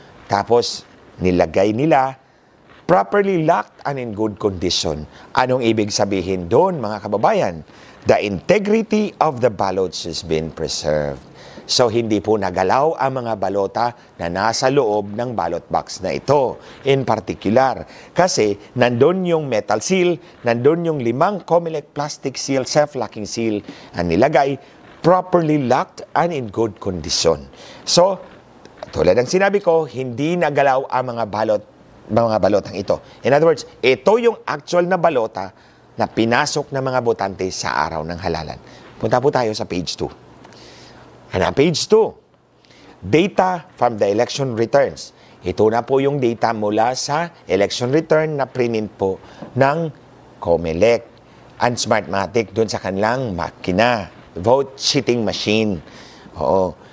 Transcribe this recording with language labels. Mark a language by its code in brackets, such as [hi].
[tl] Tapos, nilagay nila, [en] properly locked and in good condition. [tl] Anong ibig sabihin doon, mga kababayan? [en] The integrity of the ballots has been preserved. [tl] So, hindi po nagalaw ang mga balota na nasa loob ng ballot box na ito. [en] In particular, [tl] kasi nandun yung [en] metal seal, [tl] nandun yung [en] 5 COMELEC plastic seal, self-locking seal, [tl] ang nilagay, [en] properly locked and in good condition. [tl] So, tulad ng sinabi ko, hindi nagalaw ang mga balotang ito. [en] In other words, [tl] ito yung actual na balota na pinasok ng mga botante sa araw ng halalan. Punta po tayo sa page 2. [en] Page 2, data from the election returns. [tl] Ito na po yung data mula sa election return na print po ng COMELEC and Smartmatic doon sa kanilang makina, [en] vote cheating machine. [tl] Oo.